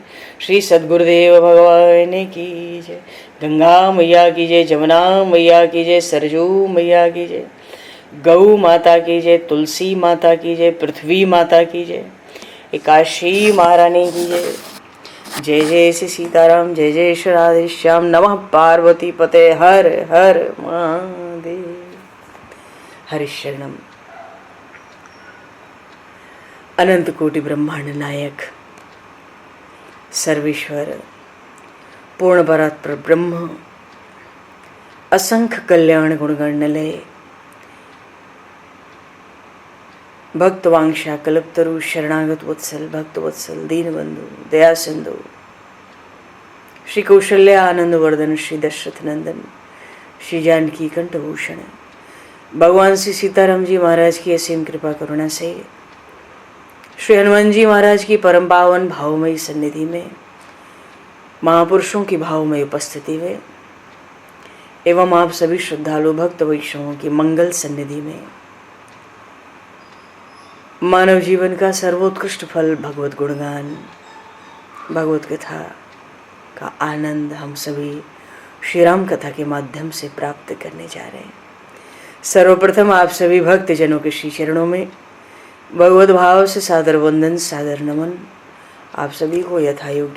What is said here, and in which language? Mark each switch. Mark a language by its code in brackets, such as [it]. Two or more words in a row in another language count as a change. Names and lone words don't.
[hi] श्री सद्गुरुदेव भगवान की जय। गंगा मैया की जय, जमुना मैया की जय, सरजू मैया की जय, गौ माता की जय, तुलसी माता की जय, पृथ्वी माता की जय, एकाशी महारानी की जय। जय जय श्री सीताराम जय जय श्री राधेश्याम। नमः पार्वती पते हर हर महादेव। हरिशरणम। अनंत कोटि ब्रह्मांड नायक सर्वेश्वर पूर्ण परात्पर ब्रह्म असंख्य कल्याण गुणगणलय भक्तवांशा कल्पतरु शरणागत वत्सल भक्तवत्सल दीनबंधु दया सिंधु श्री कौशल्य आनंद वर्धन श्री दशरथ नंदन श्री जानकी कंठभूषण भगवान श्री सीताराम जी महाराज की असीम कृपा करुणा से श्री हनुमान जी महाराज की परम पावन भावमयी सन्निधि में महापुरुषों की भावमयी उपस्थिति में एवं आप सभी श्रद्धालु भक्त वैष्णवों की मंगल सन्निधि में मानव जीवन का सर्वोत्कृष्ट फल भगवत गुणगान भगवत कथा का आनंद हम सभी श्री राम कथा के माध्यम से प्राप्त करने जा रहे हैं। सर्वप्रथम आप सभी भक्त जनों के श्री चरणों में भगवत भाव से सादर वंदन सादर नमन। आप सभी को यथा योग्य